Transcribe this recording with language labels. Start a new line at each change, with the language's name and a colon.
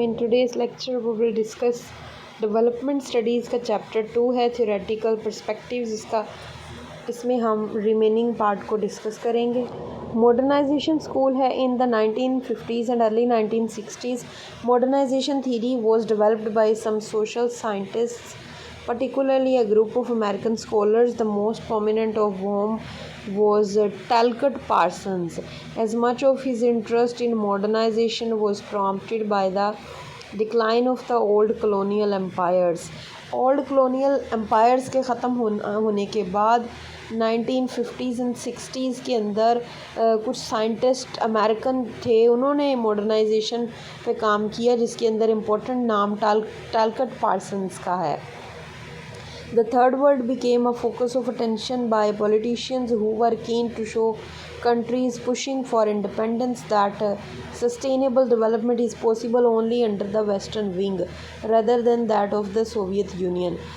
English: in today's lecture we will discuss development studies
Hindi: का chapter 2 है
English: Theoretical perspectives.
Hindi: इसमें हम रिमेनिंग पार्ट को डिस्कस करेंगे। मॉडर्नाइजेशन स्कूल है
English: In the 1950s and early 1960s। Modernization theory was developed by some social scientists, particularly a group of American scholars, the most prominent of whom was Talcott Parsons. As much of his interest in modernization was prompted by the decline of the old colonial empires. Old colonial empires
Hindi: के ख़त्म होने के बाद
English: 1950s and 60s
Hindi: के अंदर कुछ scientist American थे, उन्होंने मॉडर्नाइजेशन पे काम किया, जिसके अंदर इम्पोर्टेंट नाम टालकट पार्सन्स का है।
English: The third world became a focus of attention by politicians who were keen to show countries pushing for independence that sustainable development is possible only under the Western wing rather than that of the Soviet Union.